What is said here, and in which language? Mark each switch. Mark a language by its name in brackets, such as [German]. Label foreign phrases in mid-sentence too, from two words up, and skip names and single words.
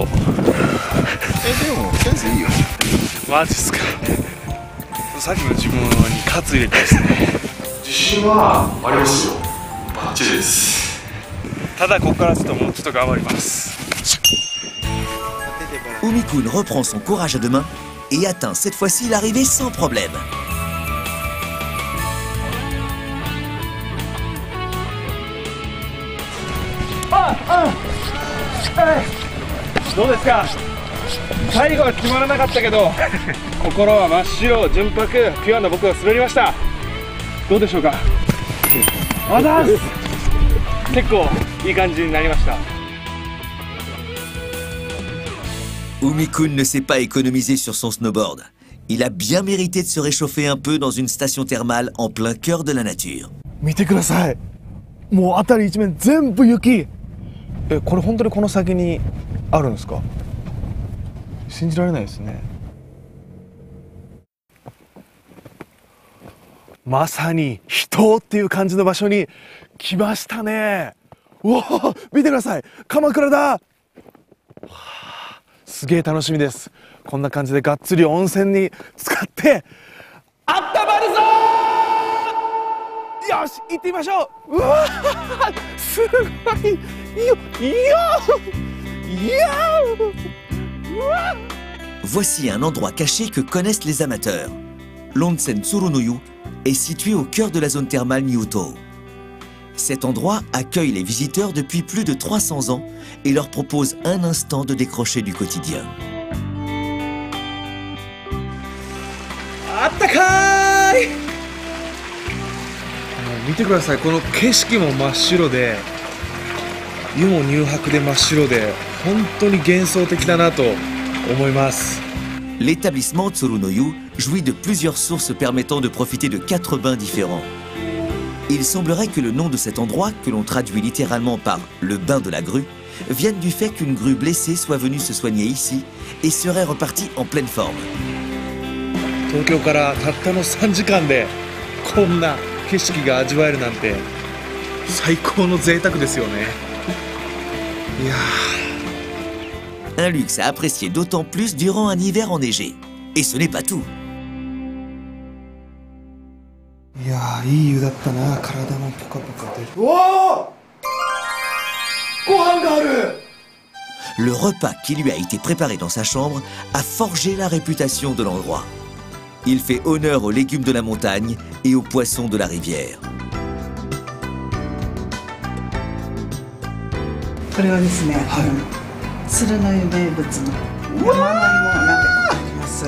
[Japanese] でもセンスいいよ。マジっすか。さっきの自分に喝入れたいですね。自信はありますよ。バッチリです。ただここからちょっともうちょっと頑張ります。 [French] Umi-kun reprend son courage à deux mains et atteint cette fois-ci l'arrivée sans problème. [Japanese] どうですか。最後は決まらなかったけど心は真っ白、純白、ピュアな僕が滑りました。どうでしょうか。あざーす。結構いい感じになりました。 [French] Umi-kun ne s'est pas économisé sur son snowboard. Il a bien mérité de se réchauffer un peu dans une station thermale en plein cœur de la nature. [Japanese] 見てください。もう辺り一面全部雪。これ本当にこの先にあるんですか。信じられないですね。まさに人っていう感じの場所に来ましたね。うわー、見てください。鎌倉だ。すげえ楽しみです。こんな感じでがっつり温泉に浸かってあったまるぞー。よし、行ってみましょう。うわー、すごい。いいよ、いいよ、いやー、うわ。 [French] Voici un endroit caché que connaissent les amateurs. L'onsen Tsurunoyu est situé au cœur de la zone thermale Nyuto. Cet endroit accueille les visiteurs depuis plus de 300 ans et leur propose un instant de décrocher du quotidien. [Japanese] あったかーい。見てください。この景色も真っ白で、湯も乳白で真っ白で、本当に幻想的だなと思います。 [French] L'établissement Tsurunoyu jouit de plusieurs sources permettant de profiter de 4 bains différents. Il semblerait que le nom de cet endroit, que l'on traduit littéralement par le bain de la grue, vienne du fait qu'une grue blessée soit venue se soigner ici et serait repartie en pleine forme. [Japanese] 東京からたったの3時間でこんな景色が味わえるなんて最高の贅沢ですよね。いやー、 [French] Un luxe à apprécier d'autant plus durant un hiver enneigé. Et ce n'est pas tout. [Japanese] いやー、いい湯だったな。体もポカポカで。うわー、ご飯がある。 [French] Le repas qui lui a été préparé dans sa chambre a forgé la réputation de l'endroit. Il fait honneur aux légumes de la montagne et aux poissons de la rivière. [Japanese] これはですね、鶴の湯名物の山の芋鍋になります。